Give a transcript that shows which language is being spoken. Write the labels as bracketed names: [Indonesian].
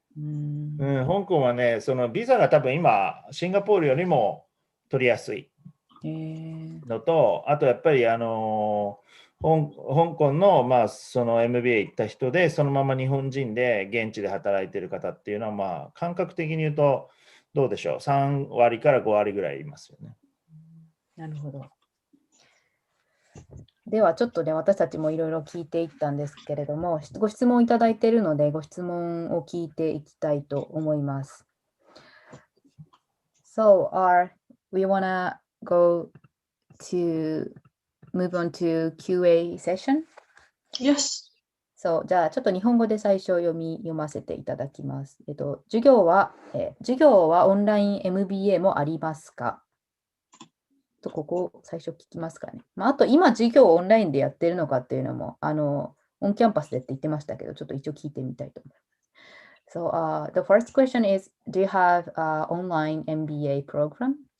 [Japanese] 香港はね、そのビザが多分今、シンガポールよりも取りやすいのと、あとやっぱり香港の、その MBA 行った人で、そのまま日本人で現地で働いてる方っていうのは、感覚的に言うと、どうでしょう、3割から5割ぐらいいますよね。なるほど。ではちょっとね、私たちもいろいろ聞いていったんですけれども、ご質問いただいているので、ご質問を聞いていきたいと思います。 [English] So, we wanna go to move on to QA session? Yes. [Japanese] そう、じゃあちょっと日本語で最初読ませていただきます。授業はオンライン MBA もありますか？ここを最初聞きますかね。あと今授業をオンラインでやってるのかっていうのもオンキャンパスでって言ってましたけど、ちょっと一応聞いてみたいと思います。 [English] So, the first question is, do you have an online MBA program?